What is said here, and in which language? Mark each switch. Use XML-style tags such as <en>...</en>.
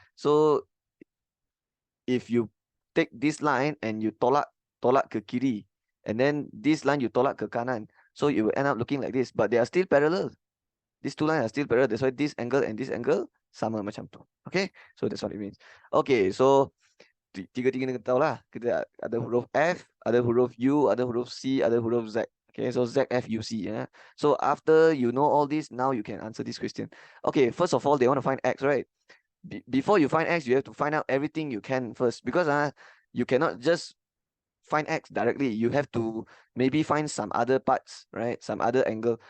<en>So if you take this line and you</en> <ms>tolak ke kiri,</ms> <en>and then this line you</en> <ms>tolak ke kanan,</ms> <en>so you will end up looking like this, but they are still parallel. These two lines are still parallel. That's why this angle and this angle</en> <ms>sama macam tu.</ms> <en>Okay, so that's what it means.</en> <ms>Okay, so tiga-tiga ni kita tahu lah. Kita ada huruf F, ada huruf U, ada huruf C, ada huruf Z. Okay, so Z, F, U, C.</ms> <en>So after you know all this, now you can answer this question. Okay, first of all, they want to find X, right? Before you find X, you have to find out everything you can first, because you cannot just find X directly. You have to maybe find some other parts, right? Some other angle.</en>